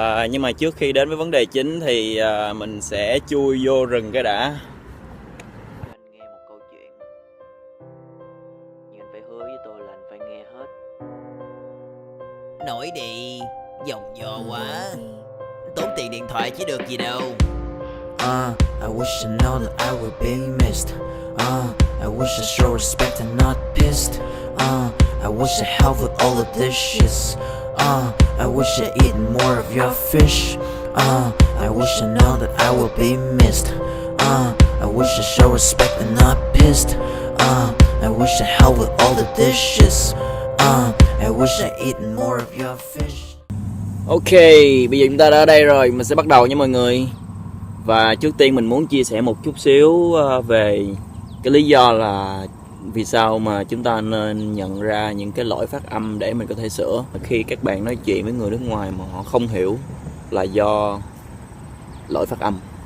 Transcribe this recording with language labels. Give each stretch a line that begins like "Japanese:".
Vietnamese: Nhưng mà trước khi đến với vấn đề chính thì mình sẽ chui vô rừng cái đã. Anh nghe một câu chuyện, nhưng anh phải hứa với tôi là anh phải nghe hết. Nổi đi, dòng dò quá. Tốn tiền điện thoại chứ được gì đâu.
English: I wish I know that I will be missed. I wish I show respect and not pissed. I wish I helped with all the dishes. I wish I eat more of your fish. I wish I know that I will be missed. I wish I show respect and not pissed. I wish I helped with all the dishes. I wish I eat more of your fish.
Vietnamese: Ok, bây giờ chúng ta đã ở đây rồi, mình sẽ bắt đầu nha mọi người. Và trước tiên mình muốn chia sẻ một chút xíu về cái lý do là vì sao mà chúng ta nên nhận ra những cái lỗi phát âm để mình có thể sửa. Khi các bạn nói chuyện với người nước ngoài mà họ không hiểu là do lỗi phát âm.